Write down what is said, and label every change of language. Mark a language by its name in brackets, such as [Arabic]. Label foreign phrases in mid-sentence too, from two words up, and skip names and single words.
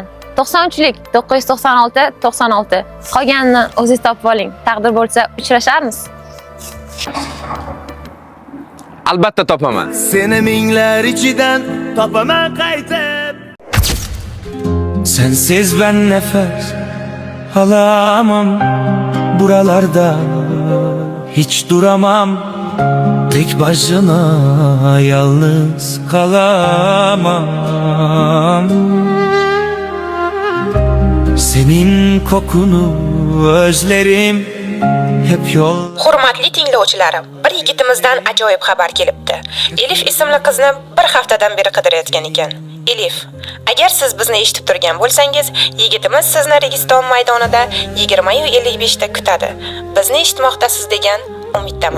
[Uzbek] 93lik 996 96. Qolganini o'zingiz topib oling. Taqdir bo'lsa uchrasharmiz. Albatta topaman. seni minglar ichidan topaman qaytib. [Turkish] Sensiz ben nefes alamam buralarda, hiç duramam. Tek başına yalnız kalamam. Senin kokunu özlerim hep yol. [Uzbek] Hurmatli tinglovchilarim, bir yigitimizdan ajoyib xabar kelibdi. Elif ismli qizni bir haftadan beri qidirayotgan ekan. Elif, agar siz bizni eshitib turgan bo'lsangiz, yigitimiz sizni Registon maydonida 20:55 da kutadi. Bizni eshitmoqdasiz degan umiddaman.